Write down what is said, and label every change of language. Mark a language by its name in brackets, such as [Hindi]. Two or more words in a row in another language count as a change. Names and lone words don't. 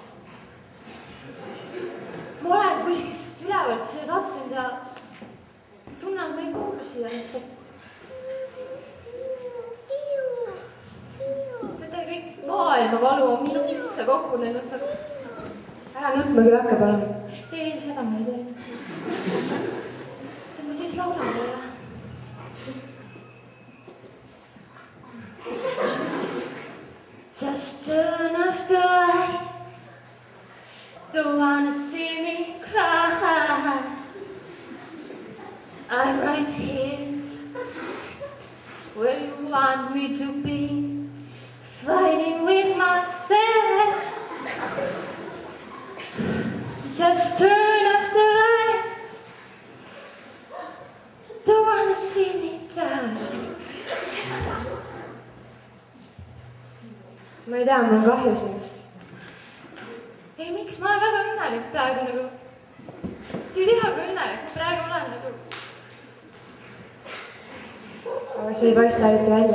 [Estonian] Ma olen kuskilt ülevalt siia sattunud ja tunnen ma ei kuulu siia lihtsalt. Teate, kõik maailma valu on minu sisse kogunenud. Ära nutma küll hakka, palun. Ei, seda ma ei tee. Ma siis laulan teile. [English] Just turn off the lights. Don't wanna see me cry. I'm right here where you want me to be, fighting with myself. Just turn off the lights. Don't wanna see me die. [Estonian] Ma ei tea, mul on kahju sinust. Ei, miks? Ma olen väga õnnelik praegu nagu. Te ei tea, kui õnnelik ma praegu olen nagu. Aga see ei paista eriti välja.